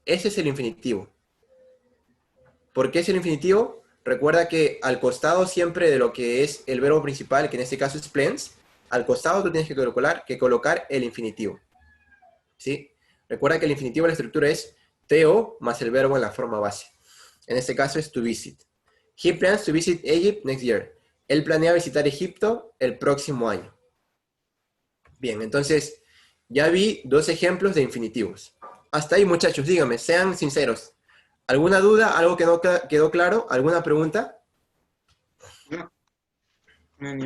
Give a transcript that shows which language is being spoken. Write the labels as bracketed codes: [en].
[es] Ese es el infinitivo. ¿Por qué es el infinitivo? Recuerda que al costado siempre de lo que es el verbo principal, que en este caso es plans, al costado tú tienes que colocar el infinitivo. ¿Sí? Recuerda que el infinitivo, la estructura es to más el verbo en la forma base. En este caso es to visit. [en] He plans to visit Egypt next year. [es] Él planea visitar Egipto el próximo año. Bien, entonces ya vi dos ejemplos de infinitivos. Hasta ahí, muchachos, díganme, sean sinceros. ¿Alguna duda? ¿Algo que no quedó claro? ¿Alguna pregunta? No, no.